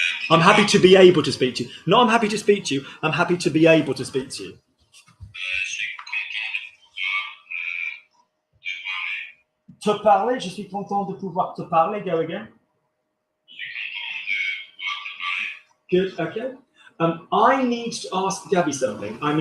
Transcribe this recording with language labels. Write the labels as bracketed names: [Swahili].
[English] I'm happy to be able to speak to you. No, I'm happy to speak to you. I'm happy to be able to speak to you. [French] Te parler, je suis content de pouvoir te parler. [English] Go again. Good, okay. I need to ask Gabby something.